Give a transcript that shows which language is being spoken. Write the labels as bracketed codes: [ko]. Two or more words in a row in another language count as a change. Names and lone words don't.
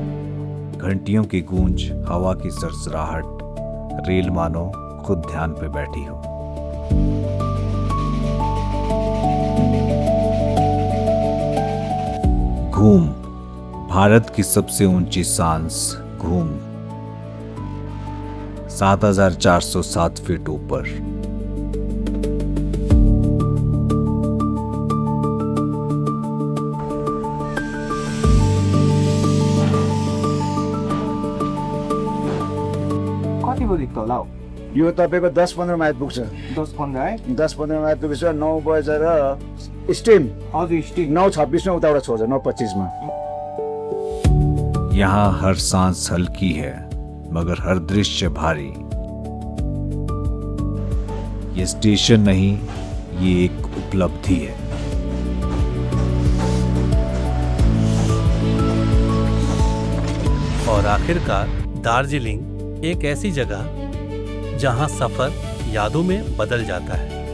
[hi] घंटियों की गूंज, हवा की सरसराहट, रेल मानो खुद ध्यान पे बैठी हो। घूम, भारत की सबसे ऊंची सांस घूम, 7,407 फीट ऊपर। [ne] कति बजी होला हौ? यो तपाईँको 10-15 माइल पुग्छ। 10-15 है? 10-15 माइल पुगेपछि 9 बजेर स्टिम हजुर स्टिक 9:26 में उतावटा छोड्छ, 9:25 में। [hi] यहाँ हर सांस हल्की है मगर हर दृश्य भारी। ये स्टेशन नहीं, ये एक उपलब्धि है। और आखिरकार दार्जिलिंग एक ऐसी जगह जहां सफर यादों में बदल जाता है।